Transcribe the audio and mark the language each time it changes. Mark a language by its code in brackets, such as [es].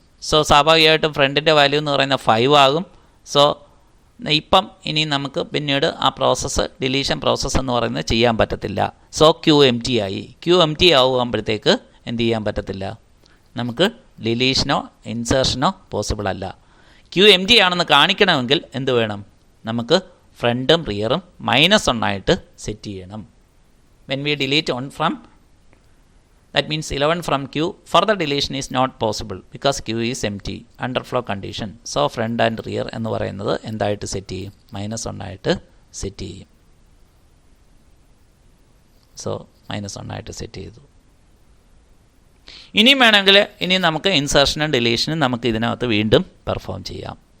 [ml] So സ്വാഭാവികമായിട്ടും ഫ്രണ്ടിൻ്റെ value എന്ന് പറയുന്ന 5 ആകും. സോ ഇപ്പം ഇനി നമുക്ക് പിന്നീട് ആ പ്രോസസ്സ്, ഡിലീഷൻ പ്രോസസ്സ് എന്ന് പറയുന്നത് ചെയ്യാൻ പറ്റത്തില്ല. സോ ക്യൂ എം ടി ആയി. ക്യൂ എം ടി ആകുമ്പോഴത്തേക്ക് എന്ത് ചെയ്യാൻ പറ്റത്തില്ല? നമുക്ക് ഡിലീഷനോ ഇൻസേർഷനോ പോസിബിൾ അല്ല. ക്യൂ എം ടി ആണെന്ന് കാണിക്കണമെങ്കിൽ എന്ത് വേണം? നമുക്ക് ഫ്രണ്ടും റിയറും -1 ആയിട്ട് സെറ്റ് ചെയ്യണം. [en] When we delete one from, that means 11 from Q, further deletion is not possible because Q is empty, underflow condition. So front and rear [ml] എന്ന് പറയുന്നത് എന്തായിട്ട് സെറ്റ് ചെയ്യും? -1 ആയിട്ട് സെറ്റ് ചെയ്യും. സോ -1 ആയിട്ട് സെറ്റ് ചെയ്തു. ഇനിയും വേണമെങ്കിൽ ഇനി നമുക്ക് ഇൻസേർഷനും ഡിലീഷനും നമുക്ക് ഇതിനകത്ത് വീണ്ടും പെർഫോം ചെയ്യാം.